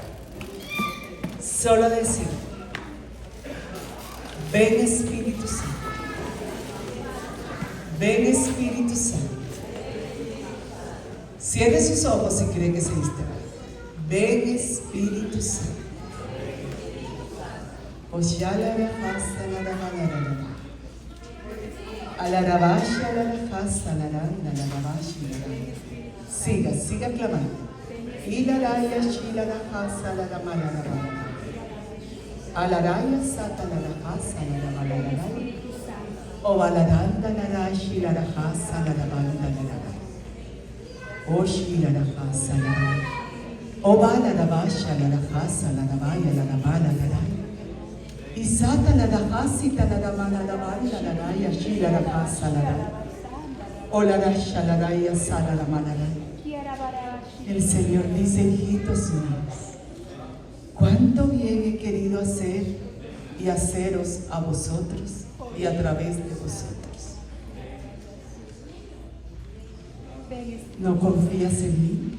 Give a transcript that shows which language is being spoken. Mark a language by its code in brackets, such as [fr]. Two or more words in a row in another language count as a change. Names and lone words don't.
[es] Solo decir: ven Espíritu Santo. Ven Espíritu Santo. Cierre sus ojos si cree que se distrae. Ven Espíritu Santo. Oshala rafasa la ramanara. Alarabasha la rafasa la randa la rabashi la. Siga clamando. Ilaraya shila rafasa la ramanara. Alaraya sata la rafasa la ramanara. O balaranda la rashi la rafasa la rabanda la rabanda. Oshi la rafasa la rabanda. O balarabasha la rafasa la rabaya la rabana la rabanda. Isata la rafasita la rabana la rabanda la raya shi la rafasa la rabanda. O la rasha la raya sala la rabanda. El Señor dice: hijitos míos, cuánto bien he querido hacer y haceros a vosotros y a través de vosotros. ¿No confías en mí?